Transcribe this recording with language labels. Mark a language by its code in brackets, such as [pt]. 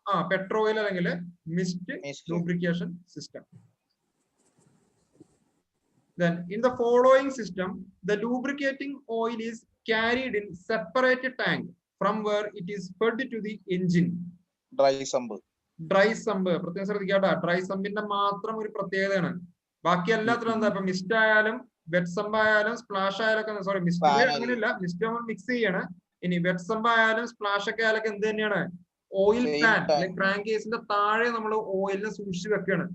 [ml] പെട്രോയിൽ അല്ലെങ്കിൽ mist lubrication system. [en] Then in the following system, the lubricating oil is carried in separate tank from where it is fed to the engine. Dry sump. [ml] പ്രത്യേകം ശ്രദ്ധിക്കാട്ടോ, dry സമ്പിന്റെ മാത്രം ഒരു പ്രത്യേകതയാണ്. ബാക്കി എല്ലാത്തിലും എന്താ? ഇപ്പൊ മിസ്റ്റ് ആയാലും വെറ്റ് സമ്പ് ആയാലും സ്പ്ലാഷ് ആയാലൊക്കെ, സോറി മിസ്റ്റ് അങ്ങനെയില്ല, മിസ്റ്റ് നമ്മൾ മിക്സ് ചെയ്യാണ്. ഇനി വെറ്റ് സമ്പ് ആയാലും സ്പ്ലാഷ് ഒക്കെ ആയാലൊക്കെ എന്ത് തന്നെയാണ്? ഓയിൽ ടാങ്ക് അല്ലെങ്കിൽ ക്രാങ്ക് കേസിന്റെ താഴെ നമ്മൾ ഓയിലിനെ സൂക്ഷിച്ച് വെക്കുകയാണ്.